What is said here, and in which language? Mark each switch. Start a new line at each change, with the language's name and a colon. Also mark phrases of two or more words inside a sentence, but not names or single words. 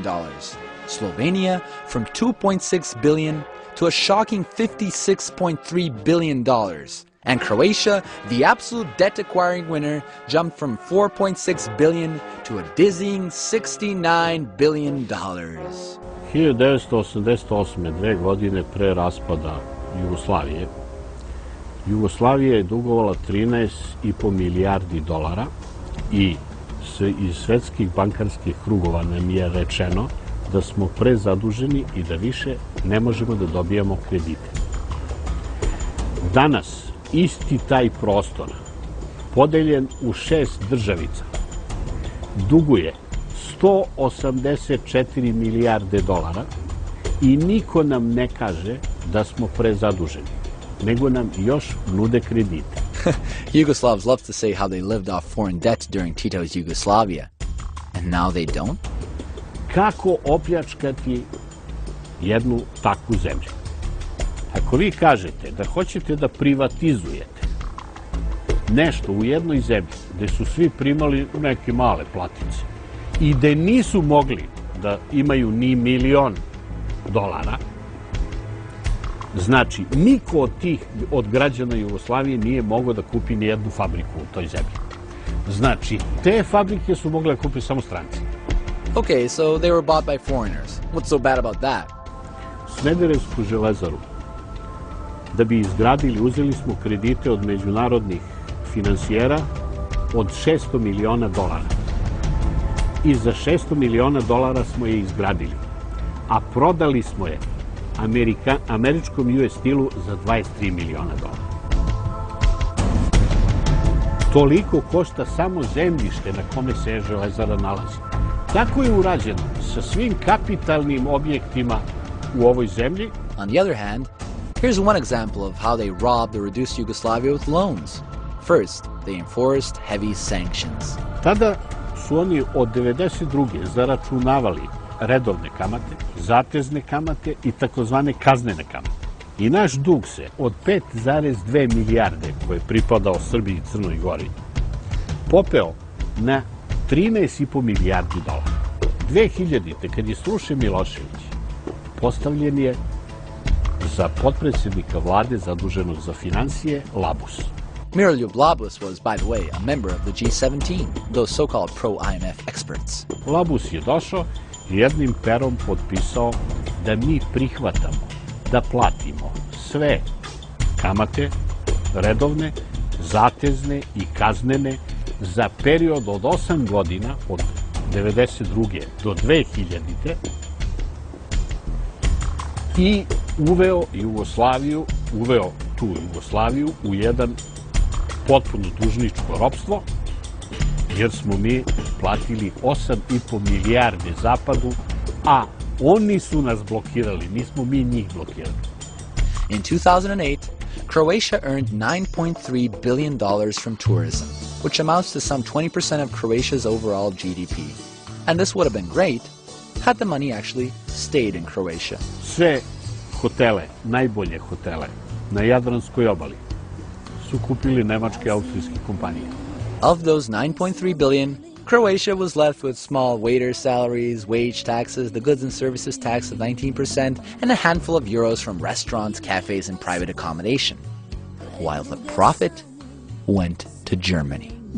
English: Slovenia from $2.6 billion to a shocking $56.3 billion. And Croatia, the absolute debt-acquiring winner, jumped from $4.6 billion to a dizzying $69 billion. 1988.
Serbian: 2 godine pre raspada Jugoslavije, Jugoslavija je dugovala 13,5 milijardi dolara i iz svetskih bankarskih krugova nam je rečeno da smo prezaduženi i da više ne možemo da dobijamo kredite. Danas isti taj prostor, podeljen u 6 državica, duguje 184 milijarde dolara i niko nam ne kaže da smo prezaduženi, nego nam još nude kredite.
English: Yugoslavs love to say how they lived off foreign debt during Tito's Yugoslavia. And now they don't?
Serbian: Kako opljačkati jednu takvu zemlju? Ako vi kažete da hoćete da privatizujete nešto u jednoj zemlji gde su svi primali neke male platice i gde nisu mogli da imaju ni $1.000.000, znači niko od građana Jugoslavije nije mogao da kupi ni jednu fabriku u toj zemlji. Znači, te fabrike su mogle da kupi samo stranci.
English: Okay, so they were bought by foreigners. What's so bad about that?
Serbian: Smederevsku železaru da bi izgradili, uzeli smo kredite od međunarodnih finansijera od $600 miliona. I za $600 miliona smo je izgradili. A prodali smo je američkom US Steelu za 23 miliona dolara. Toliko košta samo zemljište na kome se železara nalazi. Tako je urađeno sa svim kapitalnim objektima u ovoj zemlji.
English: On the other hand, here's one example of how they robbed the reduced Yugoslavia with loans. First, they enforced heavy sanctions.
Serbian: Tada su oni od 92. zaračunavali redovne kamate, zatezne kamate i takozvane kaznene kamate. I naš dug se od 5,2 milijarde koje je pripadao Srbiji i Crnoj Gori popeo na 13,5 milijardi dolara. 2000.
Croatian: kad je srušen Milošević, postavljen je za potpredsjednika vlade zaduženog za financije Labus.
English: Miroljub Labus was, by the way, a member of the G17, those so-called pro-IMF experts.
Serbian: Labus je došao i jednim perom potpisao da mi prihvatamo da platimo sve kamate, redovne, zatezne i kaznene za period od 8 godina, od 1992. do 2000. I uveo tu Jugoslaviju u jedan potpuno dužničko ropstvo, jer smo mi platili 8,5 milijarde Zapadu, a oni su nas blokirali, nismo mi njih blokirali.
English: In 2008, Croatia earned $9.3 billion from tourism, which amounts to some 20% of Croatia's overall GDP. And this would have been great had the money actually stayed in Croatia.
Serbian: Sve hotele, najbolje hotele na Jadranskoj obali su kupili nemačke i austrijske kompanije.
English: Of those 9.3 billion, Croatia was left with small waiter salaries, wage taxes, the goods and services tax of 19%, and a handful of euros from restaurants, cafes, and private accommodation, while the profit went to Germany.